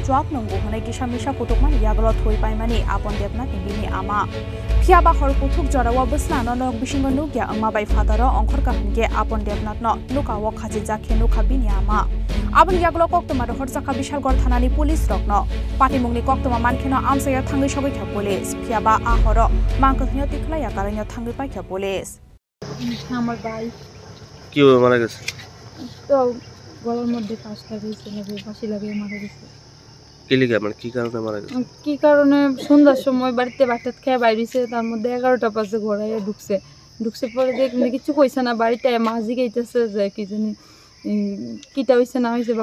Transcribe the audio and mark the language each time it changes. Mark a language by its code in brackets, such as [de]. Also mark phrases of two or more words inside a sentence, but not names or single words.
[trp] chuak nanggu honai kisamisa kutukmani yaglo thoi paimani Apon Devnath ni bini ama Phiaba hor kuthuk jorawa busna no nok bisingo nugya angma bai fataro ongkhor kahunge Apon Devnath no nukawo khajijake nukha bini ama abri yaglo koktomaro horjaka Bishalgor thanani police rokno Patimungni koktoma mankheno amsaya thangai sogai kha police phiaba ahoro mangkho tiklaya karanyo thangai paikha police [bn] আমার ভাই কি হবে মারা গেছে তো গলার মধ্যে ফাঁস লাগিয়েছে নাকি ফাঁসি লাগিয়ে মারা গেছে কি লিখে মানে কি কারণে মারা গেছে কি কারণে সন্ধ্যার সময় বাড়িতে ভাত খেয়ে বাইরেছে তার মধ্যে 11টা বাজে ঘোরাইয়া ঢুকছে পরে দেখলে কিছু কইছে না বাড়িতে মাঝি গাইতেছে যে কি জানি কিটা হইছে না হইছে বা